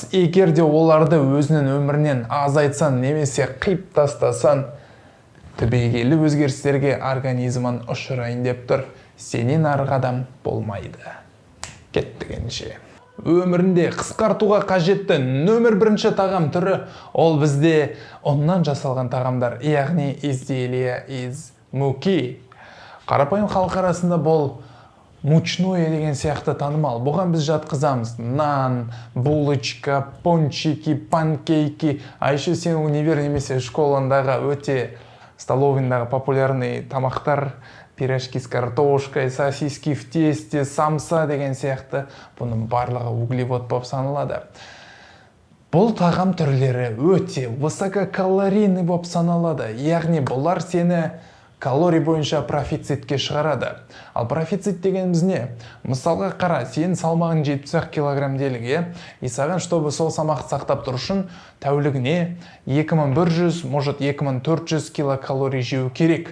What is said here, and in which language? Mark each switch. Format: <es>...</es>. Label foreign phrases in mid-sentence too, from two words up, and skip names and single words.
<kk>Егер де оларды өзінің өмірінен азайтсан немесе қиып тастасан, түбегейлі өзгерістерге организмін ұшырайын деп тұр. Сенен арғы адам болмайды. Кеттігенше. Өмірінде қысқартуға қажетті нөмір бірінші тағам түрі ол бізде ұннан жасалған тағамдар, яғни</kk> <ru>изделия из муки.</ru> <kk>Қарапайым халық арасында бұл мучное деген сияқты танымал. Бұған біз жатқызамыз нан,</kk> <ru>булочка, пончики, панкейки. А еще</ru> <kk>сен универ немесе школандағы өте столовыйдағы популярный тамақтар,</kk> <ru>пирожки с картошкой, сосиски в тесте,</ru> <kk>самса деген сияқты, бұның барлығы углевод болып саналады. Бұл тағам түрлері өте высококалорийный болып саналады, яғни бұлар сені калорий бойынша профицитке шығарады. Ал профицит дегеніміз не? Мысалға қара, сен салмағың 70 килограмм деліге, саған, чтобы сол салмақты сақтап тұру үшін тәулігіне 2100, может 2400 килокалорий жеу керек.</kk>